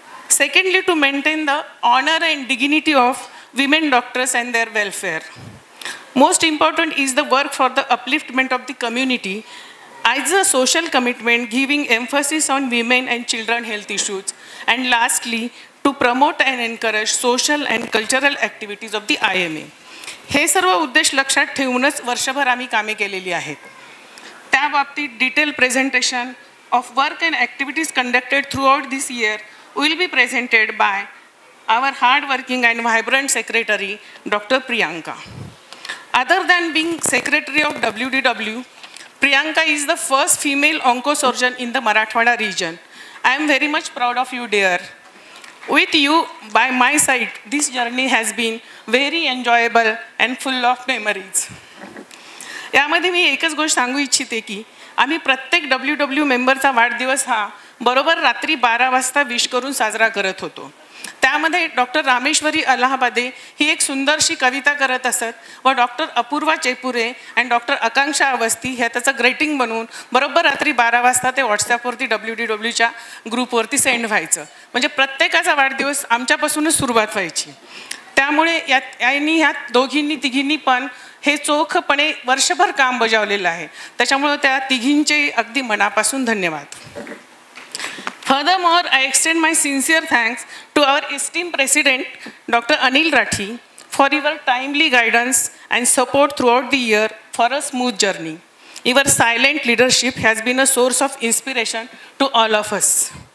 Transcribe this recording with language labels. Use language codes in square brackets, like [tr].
[en] Secondly, to maintain the honor and dignity of women doctors and their welfare. Most important is the work for the upliftment of the community as a social commitment, giving emphasis on women and children health issues. And lastly, to promote and encourage social and cultural activities of the IMA. [mr] हे सर्व उद्देश लक्षात ठेवूनच वर्षभर आम्ही कामे केलेली आहेत. त्या बाबतीत [en] Detail presentation of work and activities conducted throughout this year will be presented by our hard-working and vibrant secretary, Dr. Priyanka. Other than being secretary of WDW, Priyanka is the first female oncosurgeon in the Marathwada region. I am very much proud of you, dear. With you by my side, this journey has been very enjoyable and full of memories. [mr] यामध्ये मी एकच गोष्ट सांगू इच्छिते की आम्ही प्रत्येक WDW मेंबरचा वाढदिवस हा बरोबर रात्री 12 वाजता विश करून साजरा करत होतो. त्यामध्ये डॉक्टर रामेश्वरी अलाहाबादे ही एक सुंदरशी कविता करत असत व डॉक्टर अपूर्वा चेपुरे आणि डॉक्टर आकांक्षा अवस्थी ह्या त्याचं ग्रेटिंग बनवून बरोबर रात्री 12 वाजता ते व्हॉट्सॲपवरती WDWच्या ग्रुपवरती सेंड व्हायचं. म्हणजे प्रत्येकाचा वाढदिवस आमच्यापासूनच सुरुवात व्हायची. त्यामुळे ह्यात दोघींनी तिघींनी पण हे चोखपणे वर्षभर काम बजावलेलं आहे. त्याच्यामुळे त्या तिघींचे अगदी मनापासून धन्यवाद. [en] Furthermore, I extend my sincere thanks to our esteemed President, Dr. Anil Rathi, for your timely guidance and support throughout the year for a smooth journey. Your silent leadership has been a source of inspiration to all of us.